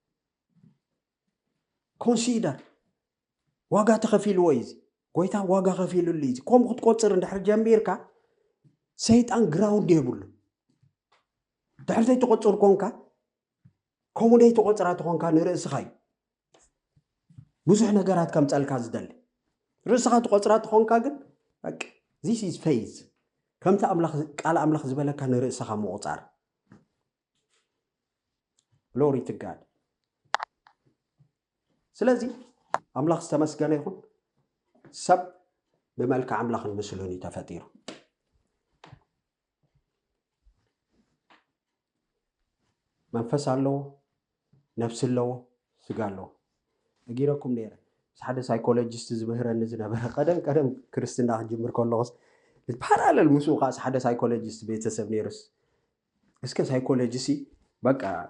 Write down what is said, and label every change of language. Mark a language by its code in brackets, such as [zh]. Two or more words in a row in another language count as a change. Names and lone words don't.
[ti] ኮንሲደር ዋጋ ተኸፊልዎ እዩ ጎይታ ዋጋ ከፊሉሉ እዩ ከምኡ ክትቆፅር እንድሕር ጀሚርካ ሰይጣን ግራውንድ የብሉ ድሕር ዘይትቆፅር ኮንካ ከምኡ ዘይትቆፅራ ትኾንካ ንርእስኻ እዩ ብዙሕ ነገራት ከምፀልካ ዝደሊ ርእስኻ ትቆፅራ ትኾንካ ግን [en] this is faith [ti] ከምቲ ቃል ኣምላኽ ዝበለካ ንርእስኻ ምቁፃር [en] glory to God [ti] ስለዚህ ኣምላኽ ዝተመስገነ ይኹን ሰብ ብመልክዕ ኣምላኽን ምስሉን ተፈጢሩ መንፈስ ኣለዎ ነፍሲ ኣለዎ ስጋ ኣለዎ እጊረኩም ነይረ ሓደ ሳይኮሎጂስት ዝምህረኒ ዝነበረ ቀደም ክርስትና ክጅምር ከለኹስ ፓራለል ምስኡ ኻስ ሓደ ሳይኮሎጂስት ቤተሰብ ነይሩስ እስከ ሳይኮሎጂሲ በቃ